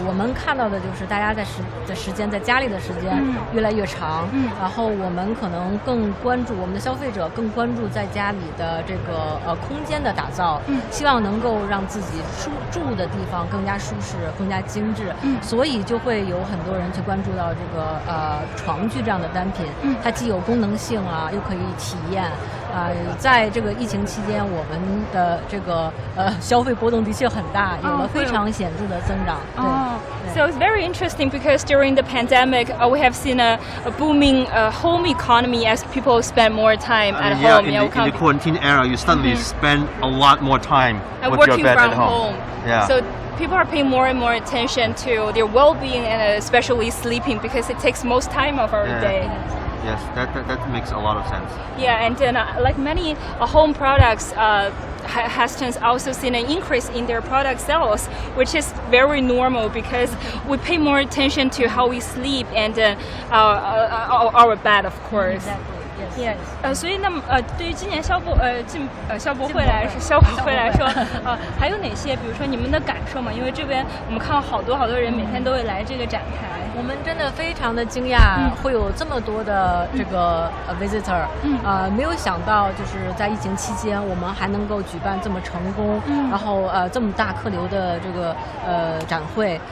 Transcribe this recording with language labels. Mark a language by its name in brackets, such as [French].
[Chinese] 我们看到的就是大家的时间在家里的时间越来越长，然后我们可能更关注我们的消费者更关注在家里的这个空间的打造，希望能够让自己住的地方更加舒适、更加精致，所以就会有很多人去关注到这个床具这样的单品，它既有功能性啊，又可以体验。在这个疫情期间，我们的这个消费波动的确很大，有了非常显著的增长。 [English] So it's very interesting because during the pandemic, we have seen a booming home economy as people spend more time at home. In the quarantine era, you suddenly spend a lot more time with working your bed from at home. Yeah. So people are paying more and more attention to their well-being and especially sleeping because it takes most time of our day. Yes, that makes a lot of sense. Yeah, and then like many home products, Haston's also seen an increase in their product sales, which is very normal because we pay more attention to how we sleep and our bed, of course. Exactly. [Chinese] 所以那么对于今年消博会来说，还有哪些，比如说你们的感受嘛？因为这边我们看到好多人每天都会来这个展台。我们真的非常的惊讶，会有这么多的这个visitor，没有想到就是在疫情期间，我们还能够举办这么成功，然后这么大客流的这个展会。